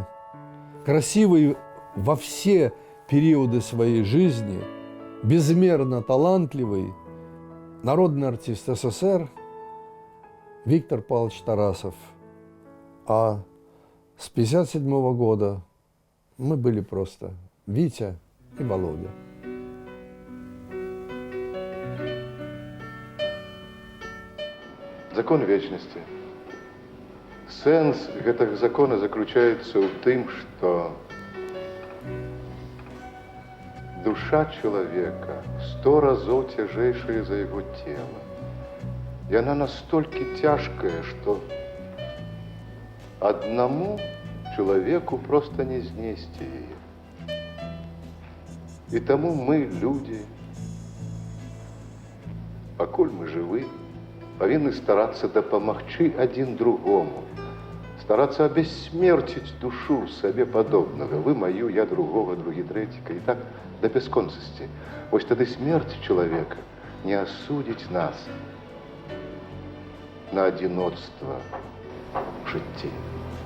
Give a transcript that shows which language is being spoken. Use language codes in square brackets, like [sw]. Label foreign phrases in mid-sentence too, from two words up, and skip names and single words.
[ru] Красивый во все периоды своей жизни, безмерно талантливый народный артист СССР Виктор Павлович Тарасов. А с 1957 года мы были просто Витя и Володя. Закон вечности. [be] Сэнс гэтага закона заключаецца ў тым, што душа чалавека 100 разоў цяжэйшая за яго цела. Яна настолькі цяжкая, што [ru] одному человеку просто не знести ее. И тому мы, люди, покуль мы живы, повинны стараться дапамагчы один другому, стараться обессмертить душу себе подобного. Вы мою, я другого, другі третьего, и так до бесконцности. [be] Вось тады [ru] смерть человека не осудить нас на одиночество в житті.